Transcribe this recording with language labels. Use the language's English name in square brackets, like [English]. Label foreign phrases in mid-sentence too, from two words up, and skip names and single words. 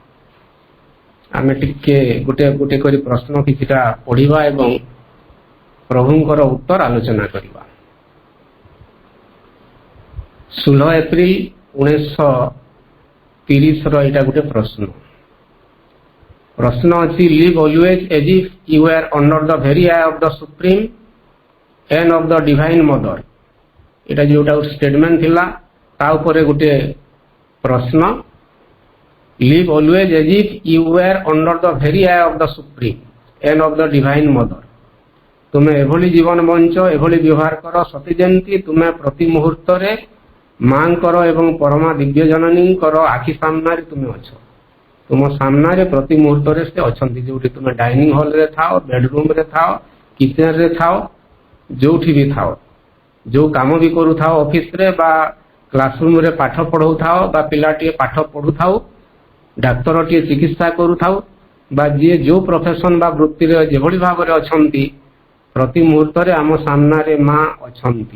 [Odia] ଆମେ ଟିକେ ଗୋଟେ ଗୋଟେ କରି ପ୍ରଶ୍ନ କିଛିଟା ପଢ଼ିବା ଏବଂ ପ୍ରଭୁଙ୍କର ଉତ୍ତର ଆଲୋଚନା କରିବା। 16 ଏପ୍ରିଲ 1930ର ଏଇଟା ଗୋଟେ ପ୍ରଶ୍ନ ଅଛି, [English] live always as if you were under the very eye of the supreme and of the divine mother। [Odia] ଏଇଟା ଯୋଉଟା ଗୋଟେ ଷ୍ଟେଟମେଣ୍ଟ ଥିଲା, ତା ଉପରେ ଗୋଟେ ପ୍ରଶ୍ନ, [English] live always as if you were under the very eye of the supreme and of the divine mother। [Odia] ତୁମେ ଏଭଳି ଜୀବନ ବଞ୍ଚ, ଏଭଳି ବ୍ୟବହାର କର ସତେ ଯେମିତି ତୁମେ ପ୍ରତି ମୁହୂର୍ତ୍ତରେ ମାଙ୍କର ଏବଂ ପରମା ଦିବ୍ୟ ଜନନୀଙ୍କର ଆଖି ସାମ୍ନାରେ ତୁମେ ଅଛ। ତୁମ ସାମ୍ନାରେ ପ୍ରତି ମୁହୂର୍ତ୍ତରେ ସେ ଅଛନ୍ତି, ଯୋଉଠି ତୁମେ [English] dining hallରେ [Odia] ଥାଅ, ବେଡରୁମରେ ଥାଅ, କିଚେନରେ ଥାଅ, ଯୋଉଠି ବି ଥାଅ, ଯୋଉ କାମ ବି କରୁଥାଅ, ଅଫିସରେ ବା କ୍ଲାସରୁମରେ ପାଠ ପଢ଼ଉଥାଅ, ବା ପିଲାଟିଏ ପାଠ ପଢ଼ୁଥାଉ, ଡାକ୍ତରଟିଏ ଚିକିତ୍ସା କରୁଥାଉ, ବା ଯିଏ ଯୋଉ ପ୍ରଫେସନ ବା ବୃତ୍ତିରେ ଯେଭଳି ଭାବରେ ଅଛନ୍ତି, ପ୍ରତି ମୁହୂର୍ତ୍ତରେ ଆମ ସାମ୍ନାରେ ମା ଅଛନ୍ତି।